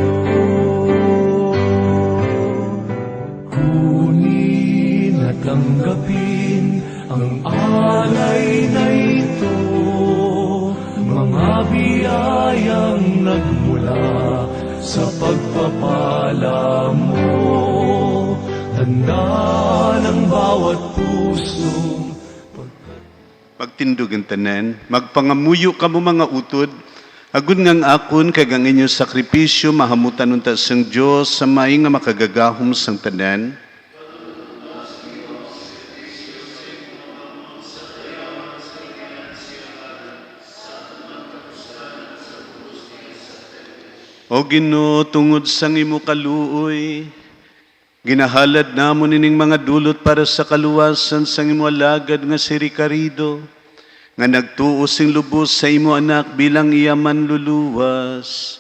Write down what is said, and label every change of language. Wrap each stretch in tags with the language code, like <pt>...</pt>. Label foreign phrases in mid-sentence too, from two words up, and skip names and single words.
<tl>Kunin at tanggapin ang alay na ito, mga biyayang nagmula sa pagpapala mo. Tanda ng bawat pusong</tl> <hil>Magtindog ang tanan, magpangamuyo ka mo mga utod, agud ngang akon kag ang inyong sakripisyo mahamutan unta sang Dios sa maing nga makagagahom sang tanan. O Ginoo, tungod sang imo kaluoy, ginahalad namon ining mga dulot para sa kaluwasan sang imo alagad nga si Ricardo, nga nagtuo sing lubos sa imo anak bilang iya man luluwas.</hil>